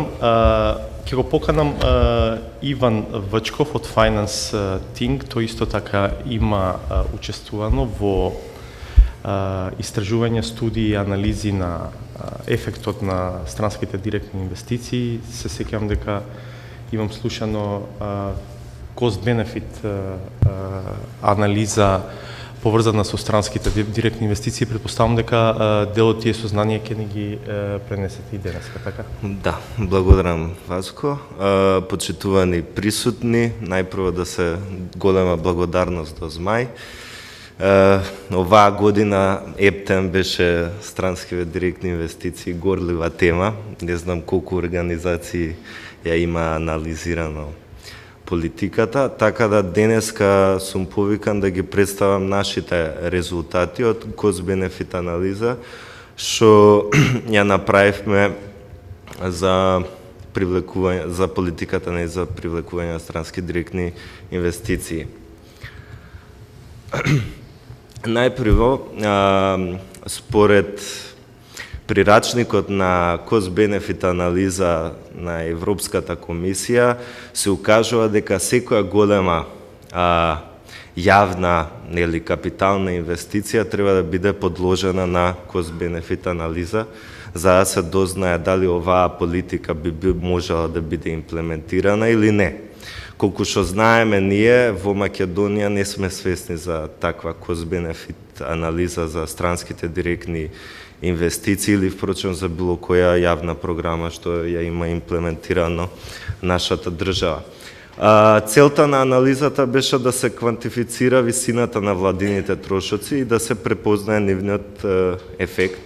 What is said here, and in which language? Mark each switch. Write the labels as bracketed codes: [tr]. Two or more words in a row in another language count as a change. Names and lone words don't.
[mk] Ќе го поканам Иван Вачков од Finance Think, тој исто така има учествувано во истражување, студии и анализи на ефектот на странските директни инвестиции. Се сеќавам дека имам слушано cost-benefit анализа поврзана со странските директни инвестиции. Предпоставам дека дел од тие сознанија ќе ни ги пренесете и денеска, така? Да, благодарам Васко. Почитувани присутни, најпрво да се голема благодарност до Змај. Оваа година ептен беше странските директни инвестиции горлива тема. Не знам колку организации ја има анализирано политиката, така да денеска сум повикан да ги представам нашите резултати од cost-benefit анализа, што ја направивме за политиката за привлекување на странски директни инвестиции. Најпрво, според прирачникот на cost-benefit анализа на Европската комисија се укажува дека секоја голема јавна или капитална инвестиција треба да биде подложена на cost-benefit анализа, за да се дознае дали оваа политика би можела да биде имплементирана или не. Колку што знаеме ние, во Македонија не сме свесни за таква cost-benefit анализа за странските директни инвестиции или впрочем за било која јавна програма што ја има имплементирано нашата држава. Целта на анализата беше да се квантифицира висината на владините трошоци и да се препознае нивниот ефект.